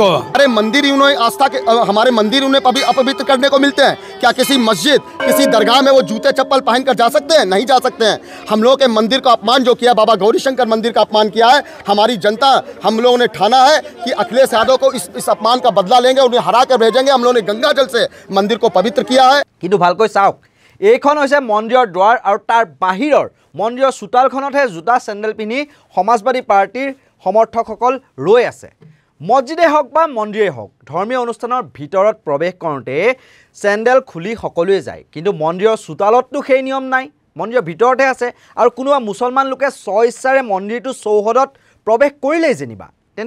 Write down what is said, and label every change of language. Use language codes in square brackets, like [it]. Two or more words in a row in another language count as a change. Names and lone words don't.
[hi] अरे मंदिर ही उन्हें आस्था के हमारे मंदिर उन्हें अपवित्र करने को मिलते हैं क्या किसी मस्जिद किसी दरगाह में वो जूते चप्पल पहनकर जा सकते हैं नहीं जा सकते हैं हम लोगों के मंदिर का अपमान जो किया बाबा गौरी शंकर मंदिर का अपमान किया है हमारी जनता हम लोगों ने ठाना है कि अखिलेश यादव को इस अपमान का बदला लेंगे उन्हें हरा कर भेजेंगे हम लोगों ने गंगा जल से मंदिर को पवित्र किया है [as] কিন্তু ভালকৈ চাওক এইখন হৈছে মন্দিৰৰ দ্বাৰ আৰু তাৰ বাহিৰৰ মন্দিৰৰ চোতালখনতহে জোতা চেণ্ডেল পিন্ধি সমাজবাদী পাৰ্টিৰ সমৰ্থকসকল ৰৈ আছে মছজিদে হওক বা মন্দিৰে হওক ধৰ্মীয় অনুষ্ঠানৰ ভিতৰত প্ৰৱেশ কৰোঁতে চেণ্ডেল খুলি সকলোৱে যায় কিন্তু মন্দিৰৰ চোতালততো সেই নিয়ম নাই মন্দিৰৰ ভিতৰতে আছে আৰু কোনোবা মুছলমান লোকে স্বইচ্ছাৰে মন্দিৰটো চৌহদত প্ৰৱেশ কৰিলেই যেনিবা তেন্তে